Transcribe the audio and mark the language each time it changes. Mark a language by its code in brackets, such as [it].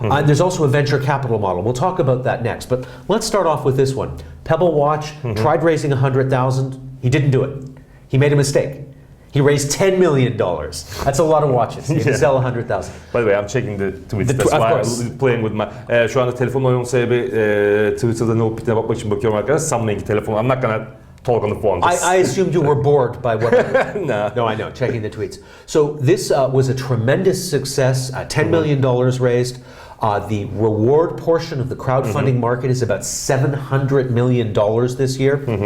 [en] There's also a venture capital model. We'll talk about that next. But let's start off with this one. Pebble Watch tried raising 100,000. He didn't do it. He made a mistake. He raised $10 million. That's a lot of watches. You can sell 100,000. By the way, I'm checking the tweets. That's why I'm playing with my... [tr] Şu anda telefonla oyun sebebi Twitter'da ne olup bittiğine bakmak için bakıyorum arkadaşlar. Summoning telefon. [en] I'm not gonna talk on the phone. I assumed you were bored by what I did. No, I know, checking the tweets. So this was a tremendous success, $10 million raised. The reward portion of the crowdfunding market is about $700 million this year.